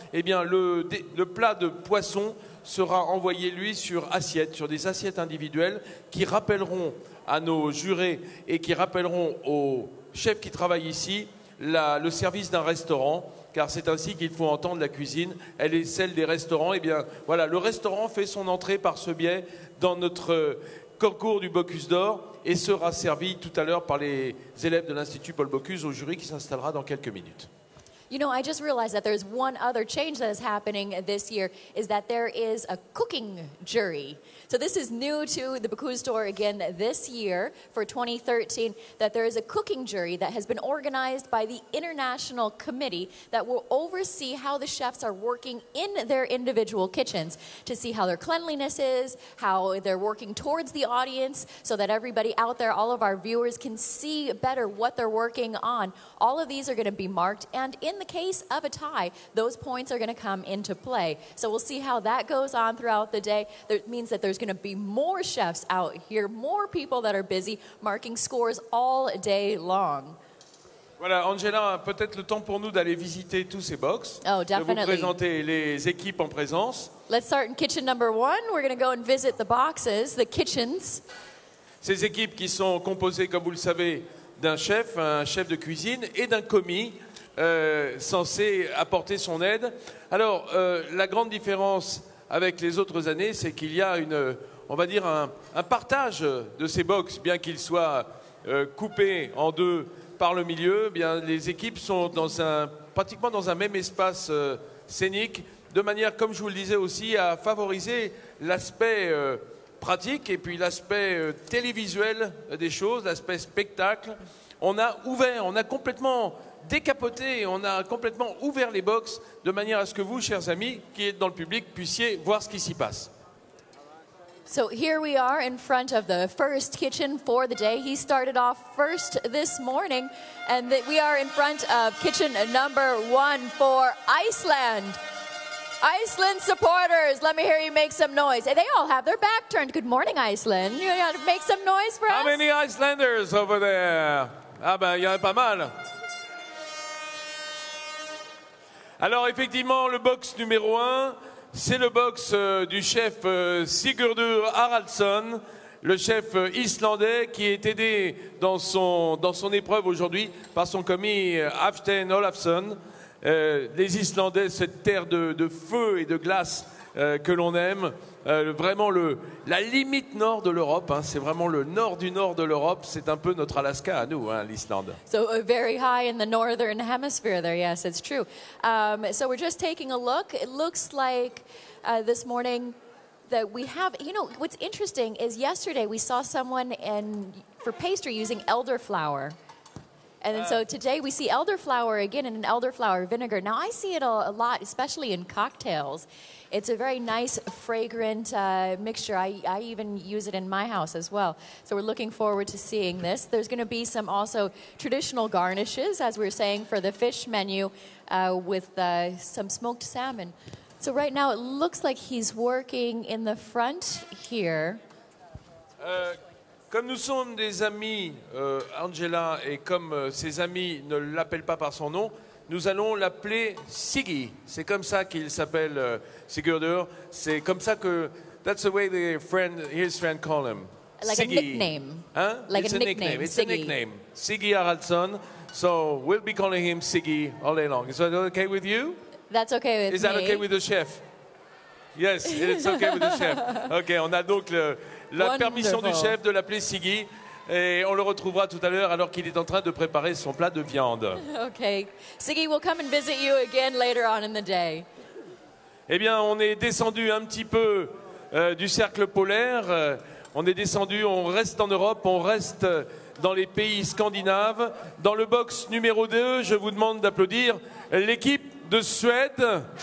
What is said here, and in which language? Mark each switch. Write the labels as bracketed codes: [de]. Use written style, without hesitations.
[fr] Eh bien, le plat de poisson sera envoyé, lui, sur des assiettes individuelles qui rappelleront à nos jurés et qui rappelleront aux chefs qui travaillent ici le service d'un restaurant, car c'est ainsi qu'il faut entendre la cuisine. Elle est celle des restaurants. Eh bien, voilà, le restaurant fait son entrée par ce biais dans notre concours du Bocuse d'Or et sera servi tout à l'heure par les élèves de l'Institut Paul Bocuse au jury qui s'installera dans quelques minutes. [en] You know, I just realized that there's one other change that is happening this year, is that there is a cooking jury. So this is new to the Bocuse d'Or again this year for 2013, that there is a cooking jury that has been organized by the International Committee that will oversee how the chefs are working in their individual kitchens to see how their cleanliness is, how they're working towards the audience so that everybody out there, all of our viewers, can see better what they're working on. All of these are going to be marked, and in the case of a tie, those points are going to come into play. So we'll see how that goes on throughout the day. That means that there's going to be more chefs out here, more people that are busy marking scores all day long. [fr] Voilà, Angela, peut-être le temps pour nous d'aller visiter tous ces box, Oh, de vous [en] definitely. [fr] présenter les équipes en présence. [en] Let's start in kitchen number 1. We're going to go and visit the boxes, the kitchens. [fr] Ces équipes qui sont composées, comme vous le savez, d'un chef, un chef de cuisine et d'un commis censé apporter son aide. Alors, la grande différence avec les autres années, c'est qu'il y a on va dire un partage de ces box, bien qu'ils soient coupés en deux par le milieu. Eh bien, les équipes sont pratiquement dans un même espace scénique, de manière, comme je vous le disais aussi, à favoriser l'aspect pratique et puis l'aspect télévisuel des choses, l'aspect spectacle. On a complètement décapoté, on a complètement ouvert les box de manière à ce que vous, chers amis, qui êtes dans le public, puissiez voir ce qui s'y passe. [en] So here we are in front of the first kitchen for the day. He started off first this morning, and we are in front of kitchen number 1 for Iceland. Iceland supporters, let me hear you make some noise. They all have their back turned. Good morning, Iceland. You want to make some noise for us? How many Icelanders over there? [fr] Ah ben, il y en a pas mal. Alors effectivement, le box numéro 1, c'est le box du chef Sigurdur Haraldsson, le chef islandais qui est aidé dans son épreuve aujourd'hui par son commis Hafstein Olafsson. Les Islandais, cette terre de feu et de glace que l'on aime, vraiment la limite nord de l'Europe, hein, c'est vraiment le nord du nord de l'Europe, c'est un peu notre Alaska à nous, hein, l'Islande. [en] So very high in the northern hemisphere there, yes, it's true. So we're just taking a look. It looks like this morning that we have, you know, what's interesting is yesterday we saw someone for pastry using elderflower. And then so today we see elderflower again in an elderflower vinegar. Now I see it a lot, especially in cocktails. It's a very nice, fragrant mixture. I even use it in my house as well. So we're looking forward to seeing this. There's going to be some also traditional garnishes, as we were saying, for the fish menu with some smoked salmon. So right now it looks like he's working in the front here. [fr] Comme nous sommes des amis, Angela, et comme ses amis ne l'appellent pas par son nom, nous allons l'appeler Siggy. C'est comme ça qu'il s'appelle Sigurdur. C'est comme ça que... [en] That's the way his friend call him. Like Siggy. a nickname. Huh? Like It's a nickname. It's Siggy. a nickname. Siggy Haraldsson. So we'll be calling him Siggy all day long. Is that okay with you? That's okay with Is that me. okay with the chef? Yes, it's okay with the chef. [fr] Ok, on a donc la permission du chef de l'appeler Siggy. Et on le retrouvera tout à l'heure alors qu'il est en train de préparer son plat de viande. [en] Okay. Siggy will come and visit you again later on in the day. [fr] Eh bien, on est descendu un petit peu du cercle polaire. On est descendu, on reste en Europe, on reste dans les pays scandinaves. Dans le box numéro 2, je vous demande d'applaudir l'équipe de Suède.